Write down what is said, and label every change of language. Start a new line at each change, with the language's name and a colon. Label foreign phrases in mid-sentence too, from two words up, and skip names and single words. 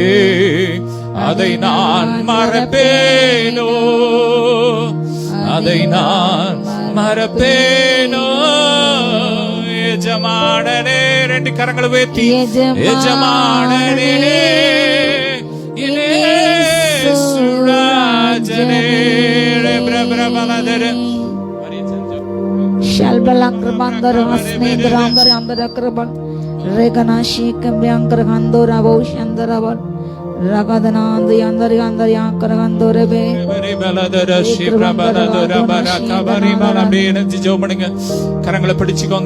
Tamil: அதை நான் மறப்பேனோ, அதை நான் மறப்பேனோ. எஜமானனே ரெண்டு கரங்களை உயர்த்தி எஜமானனே இயேசு ராஜனே பிரபலதர Shalbalangr bandar asnendr andar andar akrabal regana shikam yankar gandora boshandarabal ragadana andar andar yankar gandorebe பலதர ஷிப்ரபலதர பரகபரி பலபீன ஜோமணிங்க கரங்களை பிடிச்சுக்கோங்க.